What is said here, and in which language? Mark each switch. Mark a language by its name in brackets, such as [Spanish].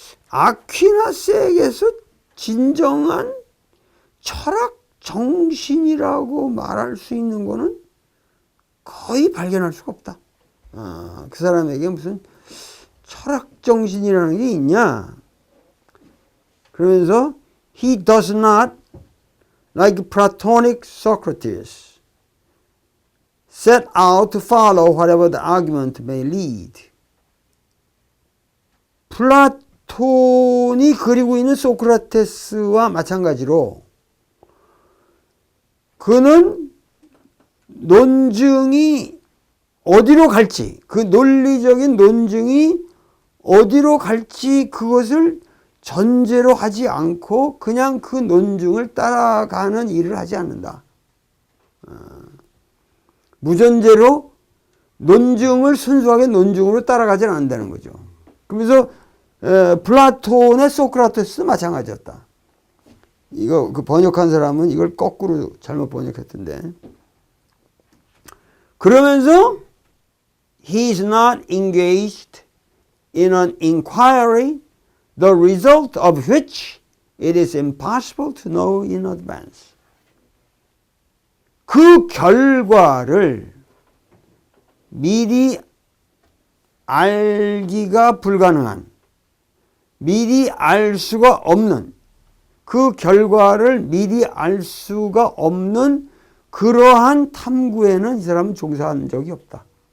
[Korean] 아퀴나스에게서 진정한 철학 정신이라고 말할 수 있는 거는 거의 발견할 수가 없다. 그 사람에게 무슨 철학 정신이라는 게 있냐? 그러면서 [English] he does not, like Platonic Socrates, set out to follow whatever the argument may lead. [Korean] 플라톤이 그리고 있는 소크라테스와 마찬가지로 그는 논증이 어디로 갈지, 그 논리적인 논증이 어디로 갈지 그것을 전제로 하지 않고 그냥 그 논증을 따라가는 일을 하지 않는다. 무전제로 논증을 순수하게 논증으로 따라가지는 않는다는 거죠. 그러면서 플라톤의 소크라테스도 마찬가지였다. 이거 그 번역한 사람은 이걸 거꾸로 잘못 번역했던데. 그러면서 [English] he is not engaged in an inquiry the result of which it is impossible to know in advance. [Korean] 그 결과를 미리 알기가 불가능한, 미리 알 수가 없는, 그 결과를 미리 알 수가 없는 그러한 탐구에는 이 사람은 종사한 적이 없다.